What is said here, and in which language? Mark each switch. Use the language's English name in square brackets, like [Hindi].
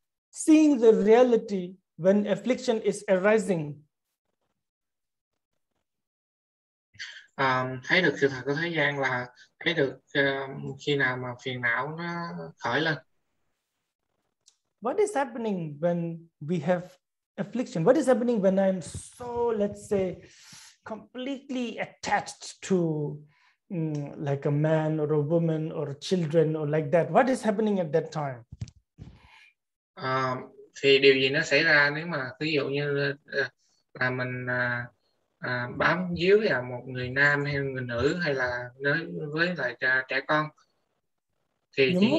[English] Seeing the reality when affliction is arising. [Vietnamese] Thấy được sự thật của thế gian là thấy được khi nào mà phiền não nó khởi lên. [English] What is happening when we have affliction? What is happening when I'm so, let's say, completely attached to like a man or a woman or children or like that? What is happening at that time? [Vietnamese] Thì điều gì nó xảy ra nếu mà ví dụ như là mình bám víu vào một người nam hay người nữ, hay là với lại trẻ con, thì